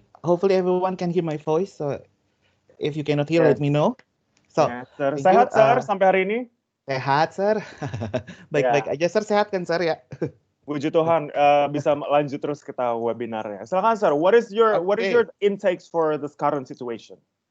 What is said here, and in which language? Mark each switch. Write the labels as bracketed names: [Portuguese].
[English] Hopefully everyone can hear my voice. So if you cannot hear, let me know. So, sir. [Indonesian] Sehat, Sir, sampai hari ini? Sehat, Sir. Baik-baik aja, Sir. Sehat kan, Sir, ya? Puji Tuhan, bisa lanjut terus kita webinarnya. Silakan, Sir. [English] What is your intakes for this current situation?